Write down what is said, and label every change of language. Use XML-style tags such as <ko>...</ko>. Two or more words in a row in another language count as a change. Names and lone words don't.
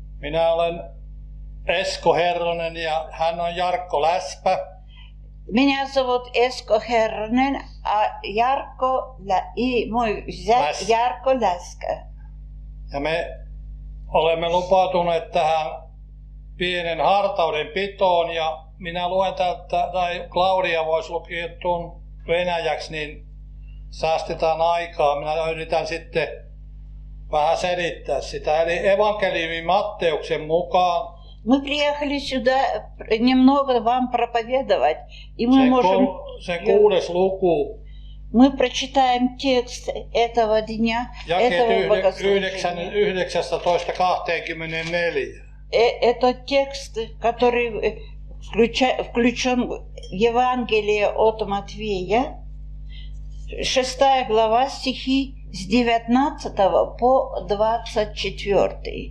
<fi>Minä olen Esko Herronen ja hän on Jarkko Läspä.</fi> <ru>Меня зовут Эско Херронен, а мой зять Ярко Läskä.</ru> <fi>Ja me olemme lupautuneet tähän pienen hartauden pitoon ja minä luen täältä, tai Claudia voisi lukea tuon venäjäksi, niin säästetään aikaa. Minä yritän sitten vähän selittää sitä. Eli evankeliumi Matteuksen mukaan</fi> <ru>Мы приехали сюда немного вам проповедовать, и мы можем...</ru> <fi>se 6. luku.</fi> <ru>Мы прочитаем текст этого дня, этого богослужения. 19-24. Это текст, который включен в Евангелие от Матвея, 6 глава, стихи с 19 по 24.</ru>